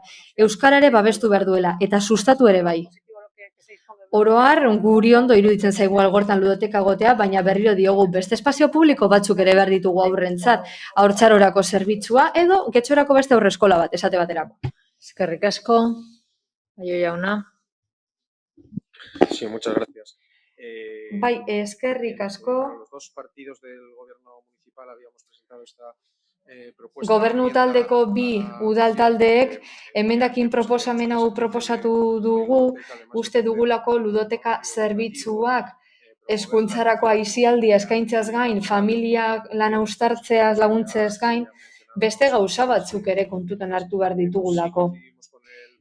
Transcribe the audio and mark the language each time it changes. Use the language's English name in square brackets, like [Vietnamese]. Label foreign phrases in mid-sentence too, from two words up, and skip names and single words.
[Basque] Euskarare babestu behar duela eta sustatu ere bai. Oroar, guri ondo iruditzen zaigu algortan ludoteka gotea, baina berriro diogu beste espazio publiko batzuk ere behar ditugu aurrentzat, haurtzarorako zerbitzua edo getxorako beste aurreskola bat, esate baterako. Eskerrik asko, Aio jauna. [Spanish] Sí, muchas gracias. [Basque] Bai, eskerrik asko. [Spanish] Los dos partidos del gobierno municipal habíamos presentado esta propuesta. [Basque] Gobernu taldeko bi udal taldeek emendakin proposamen hau proposatu dugu, uste dugulako ludoteka zerbitzuak hezkuntzarako aisialdia eskaintzeaz gain, familia lana uztartzeaz laguntzeaz gain, beste gauza batzuk ere kontutan hartu behar ditugulako.